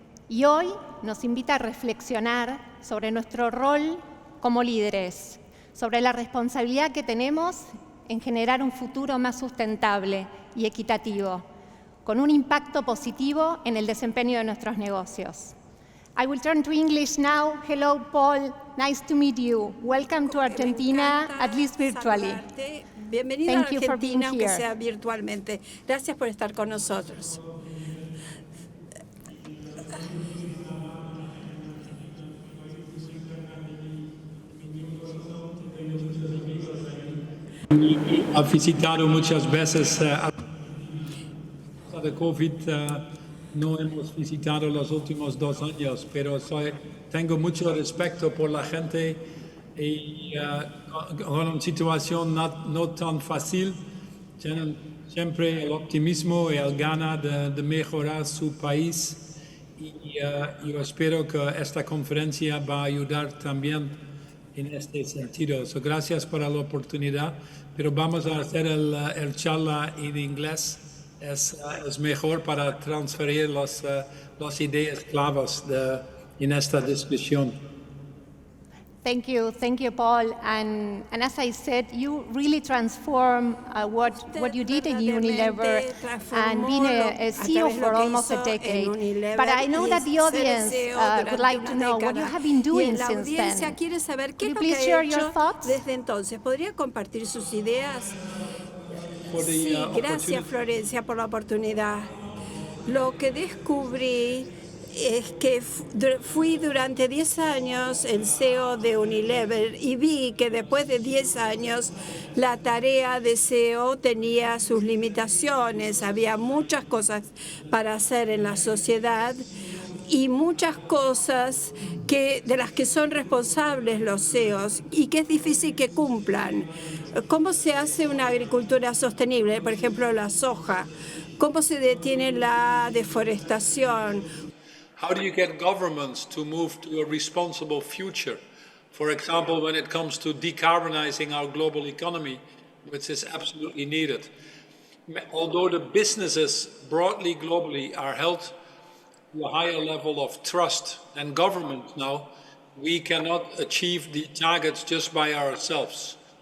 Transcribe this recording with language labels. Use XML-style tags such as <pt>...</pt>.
<es>Y hoy nos invita a reflexionar sobre nuestro rol como líderes, sobre la responsabilidad que tenemos en generar un futuro más sustentable y equitativo, con un impacto positivo en el desempeño de nuestros negocios.</es> <en>I will turn to English now. Hello, Paul. Nice to meet you. Welcome to Argentina, at least virtually.</en> <es>Bienvenido a Argentina, aunque sea virtualmente. Gracias por estar con nosotros. Ha visitado muchas veces de COVID, no hemos visitado los últimos 2 años, pero tengo mucho respeto por la gente y con una situación no tan fácil, tienen siempre el optimismo y el ganas de mejorar su país y yo espero que esta conferencia va a ayudar también en este sentido. Gracias por la oportunidad, pero vamos a hacer el charla en inglés. Es mejor para transferir las ideas claves en esta discusión.</es> <en>Thank you, Paul. And as I said, you really transform what you did in Unilever and being a CEO for almost a decade. But I know that the audience would like to know what you have been doing since then. Could you please share your thoughts?</en> <es>Desde entonces, ¿podría compartir sus ideas? Sí, gracias Florencia por la oportunidad. Lo que descubrí es que fui durante 10 años el CEO de Unilever y vi que después de 10 años la tarea de CEO tenía sus limitaciones. Había muchas cosas para hacer en la sociedad y muchas cosas de las que son responsables los CEOs y que es difícil que cumplan. ¿Cómo se hace una agricultura sostenible? Por ejemplo, la soja. ¿Cómo se detiene la deforestación?</es> <en>How do you get governments to move to a responsible future? For example, when it comes to decarbonizing our global economy, which is absolutely needed. Although the businesses broadly globally are held to a higher level of trust than government now, we cannot achieve the targets just by ourselves.</en>